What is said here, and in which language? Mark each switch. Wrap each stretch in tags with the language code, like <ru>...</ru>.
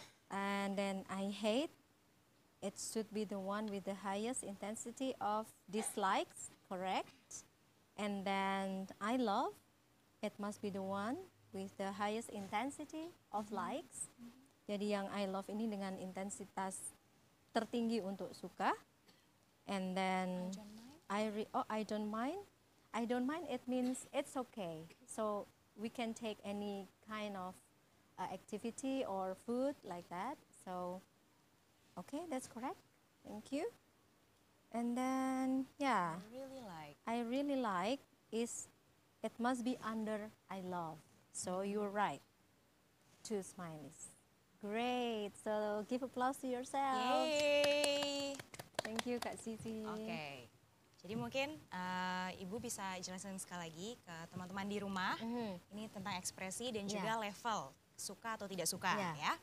<en>And then I hate, it should be the one with the highest intensity of dislikes, correct? And then I love, it must be the one with the highest intensity of likes.</en> <id>Jadi yang</id> <en>I love</en> <id>ini dengan intensitas tertinggi untuk suka.</id> <en>And then I don't mind. I don't mind, it means it's okay. So we can take any kind of activity or food like that. So, okay, that's correct. Thank you. And then, yeah, I really like is, it must be under I love. So you're right. Two smileys. Great. So give applause to yourself. Yeay. Thank you, Kak Sisi.</en> <id>Oke. Jadi mungkin Ibu bisa jelasin sekali lagi ke teman-teman di rumah. Ini tentang ekspresi dan juga level suka atau tidak suka ya.</id>